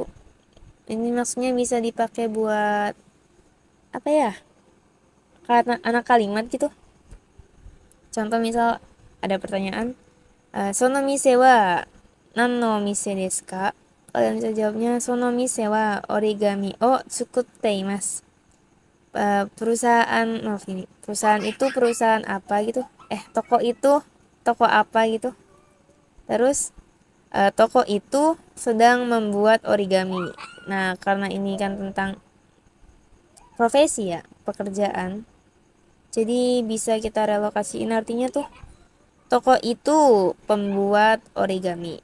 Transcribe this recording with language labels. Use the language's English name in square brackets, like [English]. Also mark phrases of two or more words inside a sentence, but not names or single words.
[Indonesian] Ini maksudnya bisa dipakai buat apa ya? Karena anak kalimat gitu. Contoh misal ada pertanyaan, [Japanese] その店は何の店ですか? [Indonesian] Kalian bisa jawabnya [Japanese] その店は折り紙を作っています. [Indonesian] Perusahaan maaf ini perusahaan itu perusahaan apa gitu, toko itu toko apa gitu. Terus toko itu sedang membuat origami. Nah, karena ini kan tentang profesi ya, pekerjaan, jadi bisa kita relokasiin artinya tuh toko itu pembuat origami.